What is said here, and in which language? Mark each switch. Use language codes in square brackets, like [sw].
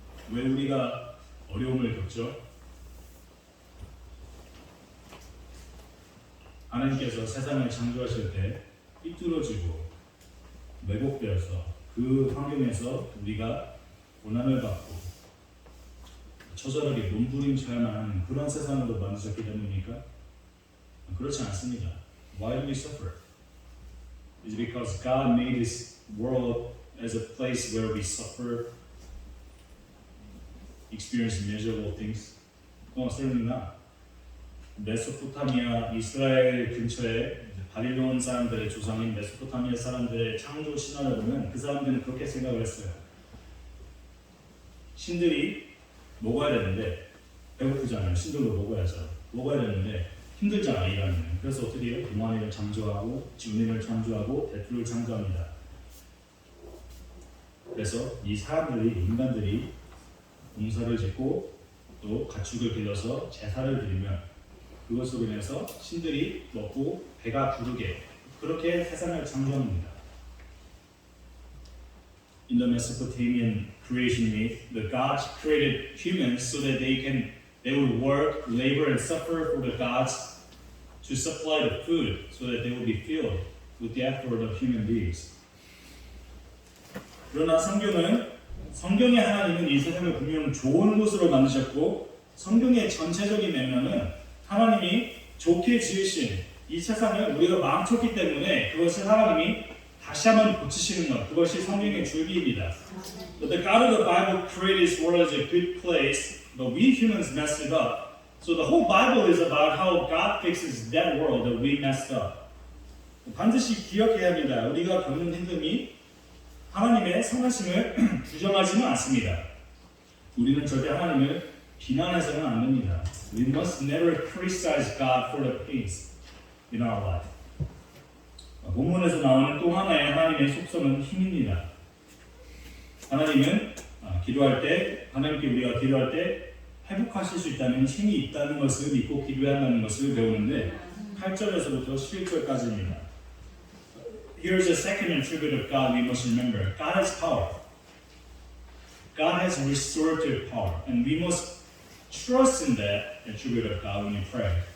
[ko] 왜 우리가 어려움을 겪죠? 하나님께서 세상을 창조하실 때 삐뚤어지고 왜곡되어서 그 환경에서 우리가 고난을 받고 처절하게 몸부림쳐야만 하는 그런 세상으로 만드셨기 때문입니까? 그렇지 않습니다. [en] Why do we suffer? It's because God made this world as a place where we suffer, experience miserable things. No, certainly not. [ko] 메소포타미아, 이스라엘 근처에 바빌론 사람들의 조상인 메소포타미아 사람들의 창조 신화를 보면 그 사람들은 그렇게 생각을 했어요. 신들이 먹어야 되는데 배고프잖아요. 신들도 먹어야죠. 먹어야 되는데 힘들잖아 일하면. 그래서 어떻게 해요? 동안이를 창조하고 지훈이를 창조하고 대투를 창조합니다. 그래서 이 사람들이 인간들이 공사를 짓고 또 가축을 길러서 제사를 드리면 그것으로 인해서 신들이 먹고 배가 부르게 그렇게 세상을 창조합니다. [en] In the Mesopotamian creation myth, the gods created humans so that they would work, labor, and suffer for the gods to supply the food, so that they would be filled with the effort of human beings. [ko] 그러나 성경의 하나님은 이 세상을 분명 좋은 곳으로 만드셨고 성경의 전체적인 맥락은 하나님이 좋게 지으신 이 세상을 우리가 망쳤기 때문에 그것을 하나님이 다시 한번 고치시는 것, 그것이 성경의 줄기입니다. [en] But the God of the Bible created this world as a good place, but we humans messed it up. So the whole Bible is about how God fixes that world that we messed up. [ko] 반드시 기억해야 합니다. 우리가 겪는 힘듦이 하나님의 선하심을 부정하지는 않습니다. 우리는 절대 하나님을 비난해서는 안 됩니다. [en] We must never criticize God for the pains in our life. [ko] 본문에서 나오는 또 하나의 하나님의 속성은 힘입니다. 하나님은 기도할 때, 하나님께 우리가 기도할 때 회복하실 수 있다는 힘이 있다는 것을 믿고 기도해야 한다는 것을 배우는데 8절에서부터 11절까지입니다. [en] Here's a second attribute of God we must remember. God has power. God has restorative power. And we must trust in that attribute of God when we pray.